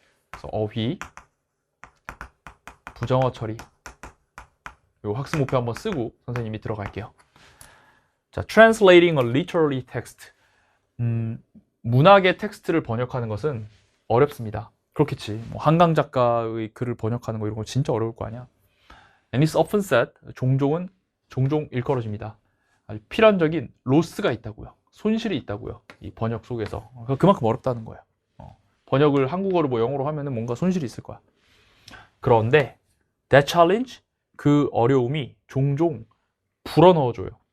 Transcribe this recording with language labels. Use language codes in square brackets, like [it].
[ko] 그래서 어휘, 부정어 처리, 요 학습 목표 한번 쓰고 선생님이 들어갈게요. [en] 자, translating a literary text. [ko] 문학의 텍스트를 번역하는 것은 어렵습니다. 그렇겠지. 뭐 한강 작가의 글을 번역하는 거 이런 거 진짜 어려울 거 아니야. [en] And it's often said, [ko] 종종 일컬어집니다. 아주 필연적인 로스가 있다고요. 손실이 있다고요. 이 번역 속에서. 그만큼 어렵다는 거예요. 번역을 한국어로 뭐 영어로 하면은 뭔가 손실이 있을 거야. 그런데 [en] that challenge, [ko] 그 어려움이 종종 불어넣어줘요.